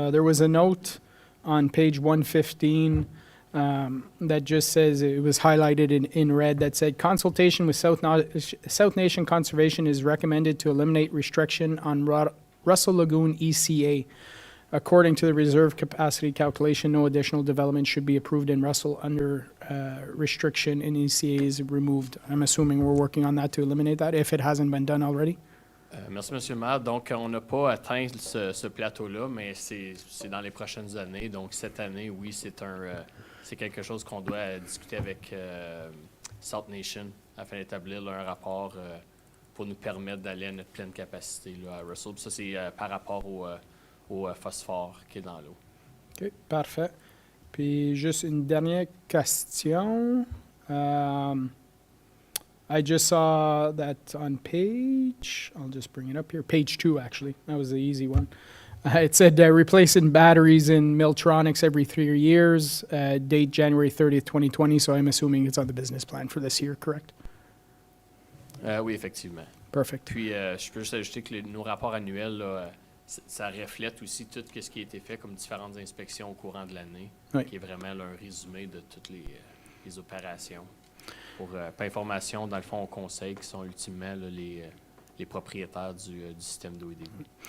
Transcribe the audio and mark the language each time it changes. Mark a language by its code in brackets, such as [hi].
[en] There was a note on page 115 that just says, it was highlighted in red, that said, consultation with South Nation Conservation is recommended to eliminate restriction on Russell Lagoon ECA. According to the reserve capacity calculation, no additional development should be approved in Russell under restriction and ECA is removed. I'm assuming we're working on that to eliminate that, if it hasn't been done already. [fr] Merci, M. le maire. Donc, on n'a pas atteint ce plateau-là, mais c'est dans les prochaines années. Donc, cette année, oui, c'est quelque chose qu'on doit discuter avec South Nation afin d'établir un rapport pour nous permettre d'aller à notre pleine capacité là, à Russell. Puis ça, c'est par rapport au phosphore qui est dans l'eau. OK, parfait. Puis juste une dernière question. [en] I just saw that on page, I'll just bring it up here, page 2 actually, that was the easy one. It said replacing batteries in Miltronics every 3 years, date January 30th, 2020, so I'm assuming it's on the business plan for this year, correct? [fr] Oui, effectivement. [en] Perfect. [fr] Puis, je peux juste ajouter que nos rapports annuels, là, ça reflète aussi tout ce qui a été fait comme différentes inspections au courant de l'année, Oui. qui est vraiment là, un résumé de toutes les opérations. Pour information, dans le fond, au conseil, qui sont ultimement là, les propriétaires du système d'eau et d'égout.